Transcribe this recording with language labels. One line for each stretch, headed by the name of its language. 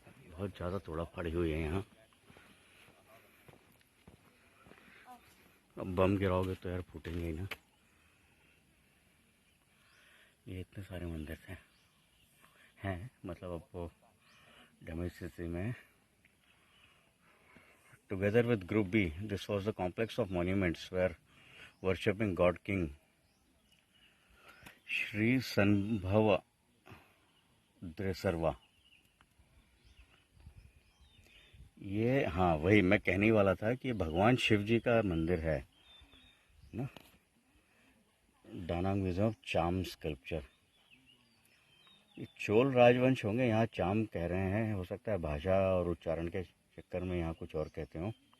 Hindi: बहुत ज़्यादा तोड़ा फाड़ी हुई है यहाँ। अब बम गिराओगे तो यार फूटेंगे ही ना। ये इतने सारे मंदिर थे हैं, मतलब अब वो डैमेज स्थिति में।
English: Together with Group B, this was the complex of monuments where worshipping God King Shri Sanbhava Dresarva।
Hindi: ये हाँ वही मैं कहने वाला था कि भगवान शिव जी का मंदिर है ना। डानांग म्यूजियम ऑफ चाम स्कल्पचर। ये चोल राजवंश होंगे, यहाँ चाम कह रहे हैं। हो सकता है भाषा और उच्चारण के चक्कर में यहाँ कुछ और कहते हो।